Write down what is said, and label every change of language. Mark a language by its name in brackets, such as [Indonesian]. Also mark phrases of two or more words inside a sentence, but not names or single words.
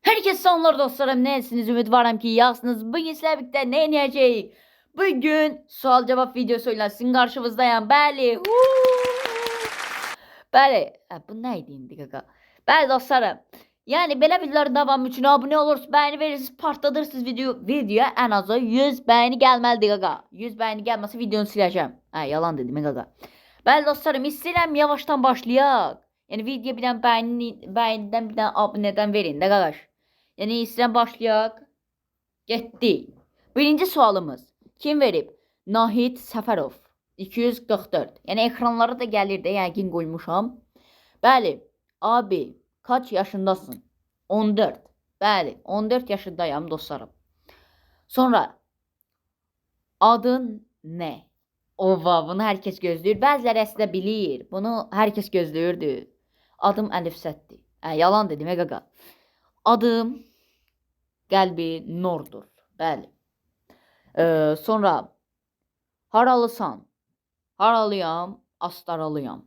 [Turkish] Herkese selamlar dostlarım. [Azerbaijani] Nesiniz? Ümit varım ki yaxsınız. [Turkish] Bugün sizlerle birlikte ne ineceğiz? Bugün sual cevap videosuyla sizin karşınızdayım. [Azerbaijani] Bəli. Bəli. Bu neydi indi qaqa? Bəli dostlarım. Yani belə videoların davamı üçün abone olursunuz, beğeni verirsiniz, partladırsınız videoya [Turkish] en azı 100 beğeni [Azerbaijani] gelməlidir qaqa. [Turkish] 100 beğeni gelmezse videonu sileceğim. [Azerbaijani] Yalan dedim qaqa. Bəli dostlarım, istəyirəm yavaştan başlayaq. [Turkish] Yani video bir tane beğeniden bir tane aboneden verin de qardaş. [Azerbaijani] Yani istəyirəm başlayaq. Getdi. Birinci sualımız. Kim verib? Nahid Səfərov. 244. Yani ekranlara da gəlir də, yəqin qoymuşam. Bəli. [Turkish] Abi, kaç yaşındasın? 14. [Azerbaijani] Bəli, 14 yaşındayım dostlarım. [Turkish] Sonra adın ne? [Azerbaijani] Ova, bunu herkes gözləyir. Bəziləri əslində bilir. Bunu herkes gözləyirdi. Adım Əlifsətdir. Yalan dedim, qaqa. Adım Qəlbi Nordur. Bəli. Sonra haralısan? Haralıyam, Astaralıyam.